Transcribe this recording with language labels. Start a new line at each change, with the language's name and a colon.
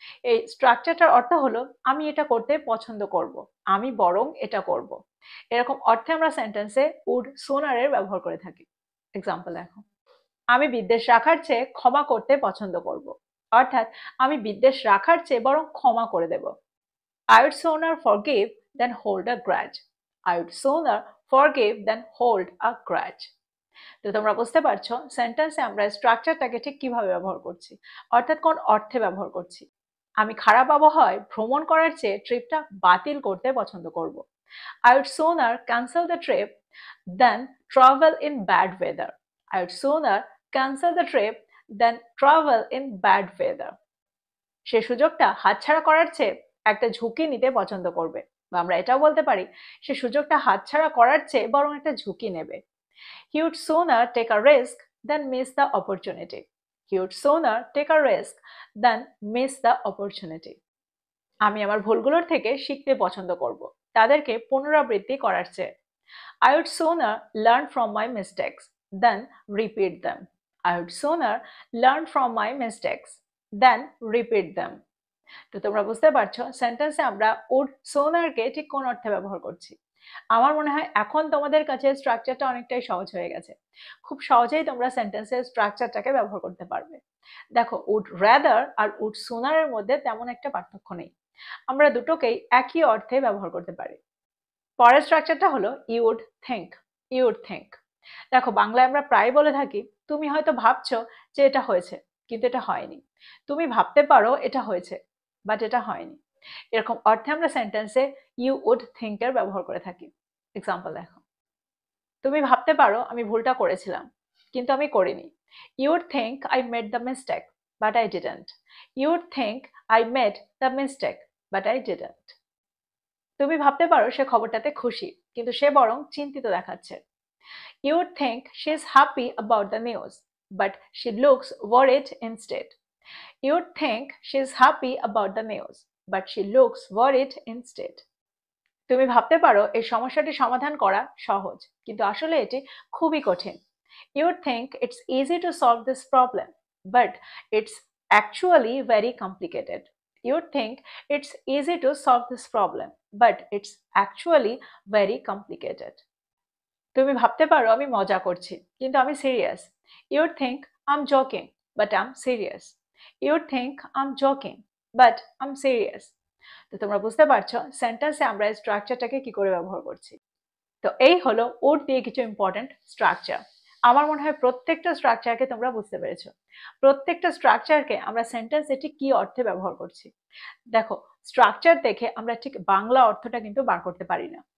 Bangla: এই স্ট্রাকচারটার অর্থ হলো আমি এটা করতে পছন্দ করব, আমি বরং এটা করব। এরকম অর্থে আমরা সেন্টেন্সে উড সোনারের ব্যবহার করে থাকি। এক্সাম্পল দেখো, আমি বিদ্বেষ রাখার চেয়ে ক্ষমা করতে পছন্দ করব। অর্থাৎ আমি বিদ্বেষ রাখার চেয়ে বরং ক্ষমা করে দেব।
English: I would sooner forgive than hold a grudge. I would sooner forgive than hold a grudge.
Bangla: তো তোমরা বুঝতে পারছো সেন্টেন্সে আমরা স্ট্রাকচারটাকে ঠিক কিভাবে ব্যবহার করছি, অর্থাৎ কোন অর্থে ব্যবহার করছি। আমি খারাপ আবহাওয়ায় ভ্রমণ করার চেয়ে ট্রিপটা বাতিল করতে পছন্দ করব।
English: I would sooner cancel the trip than travel in bad weather. I would sooner cancel the trip than travel in bad weather.
Bangla: সে সুযোগটা হাতছাড়া করার চেয়ে একটা ঝুঁকি নিতে পছন্দ করবে, বা আমরা এটাও বলতে পারি সে সুযোগটা হাতছাড়া করার চেয়ে বরং একটা ঝুঁকি নেবে।
English: He would sooner take a risk than miss the opportunity. He would sooner take a risk than miss the opportunity.
Bangla: আমি আমার ভুলগুলোর থেকে শিখতে পছন্দ করব, তাদেরকে পুনরাবৃত্তি করার চেয়ে।
English: I would sooner learn from my mistakes than repeat them. I would sooner learn from my mistakes than repeat them.
Bangla: তো তোমরা বুঝতে পারছো সেন্টেন্সে আমরা would sooner কে ঠিক কোন অর্থে ব্যবহার করছি। আমার মনে হয় এখন তোমাদের কাছে স্ট্রাকচারটা অনেকটাই সহজ হয়ে গেছে। খুব সহজেই তোমরা সেন্টেন্সের স্ট্রাকচারটাকে ব্যবহার করতে পারবে। দেখো, would rather আর would sooner এর মধ্যে তেমন একটা পার্থক্য নেই। আমরা দুটোকেই একই অর্থে ব্যবহার করতে পারি। পরের স্ট্রাকচারটা হলো you would think.
English: You would think.
Bangla: দেখো, বাংলায় আমরা প্রায় বলে থাকি তুমি হয়তো ভাবছো যে এটা হয়েছে, কিন্তু এটা হয়নি। তুমি ভাবতে পারো এটা হয়েছে, বাট এটা হয়নি। এরকম অর্থে আমরা সেন্টেন্সে you would think এর ব্যবহার করে থাকি। এক্সাম্পল দেখো, তুমি ভাবতে পারো আমি ভুলটা করেছিলাম, কিন্তু আমি করিনি।
English: You would think I made the mistake, but I didn't. You would think I made the mistake, but I didn't.
Bangla: তুমি ভাবতে পারো সে খবরটাতে খুশি, কিন্তু সে বরং চিন্তিত দেখাচ্ছে।
English: You would think she is happy about the news, but she looks worried instead. You would think she is happy about the news, but she looks worried instead.
Bangla: তুমি ভাবতে পারো এই সমস্যাটি সমাধান করা সহজ, কিন্তু আসলে এটি খুবই কঠিন।
English: You would think it's easy to solve this problem, but it's actually very complicated. You would think it's easy to solve this problem, but it's actually very complicated.
Bangla: তুমি ভাবতে পারো আমি মজা করছি, কিন্তু আমি serious.
English: You would think I'm joking, but I'm serious. You would think I'm joking, but I'm serious.
Bangla: তো তোমরা বুঝতে পারছো সেন্টেন্সে আমরা স্ট্রাকচারটাকে কি করে ব্যবহার করছি। তো এই হলো would দিয়ে কিছু ইম্পর্টেন্ট স্ট্রাকচার। আমার মনে হয় প্রত্যেকটা স্ট্রাকচারকে তোমরা বুঝতে পেরেছো। প্রত্যেকটা স্ট্রাকচারকে আমরা সেন্টেন্সে ঠিক কি অর্থে ব্যবহার করছি। দেখো, স্ট্রাকচার দেখে আমরা ঠিক বাংলা অর্থটা কিন্তু বার করতে পারি না।